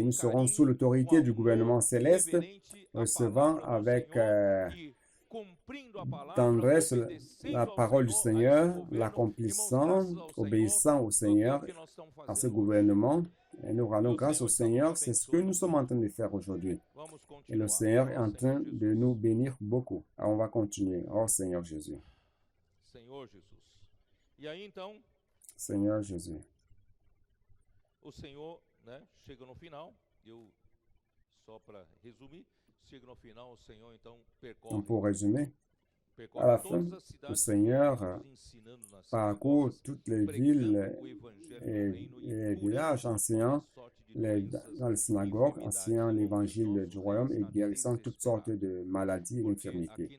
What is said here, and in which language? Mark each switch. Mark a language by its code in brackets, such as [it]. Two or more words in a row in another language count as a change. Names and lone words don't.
[fr] Nous serons sous l'autorité du gouvernement céleste, recevant avec tendresse la parole du Seigneur, l'accomplissant, obéissant au Seigneur, à ce gouvernement. Et nous rendons grâce au Seigneur. C'est ce que nous sommes en train de faire aujourd'hui. Et le Seigneur est en train de nous bénir beaucoup. Alors on va continuer. Oh Seigneur Jésus. Seigneur Jésus. [pt] O Senhor, né, chega no final, só para resumir, chega no final, o Senhor então percorre. [fr] Pour résumer, à la fin, le Seigneur parcourt toutes les villes et les villages, enseignant dans les synagogues, enseignant l'évangile du royaume et guérissant toutes sortes de maladies et d'infirmités.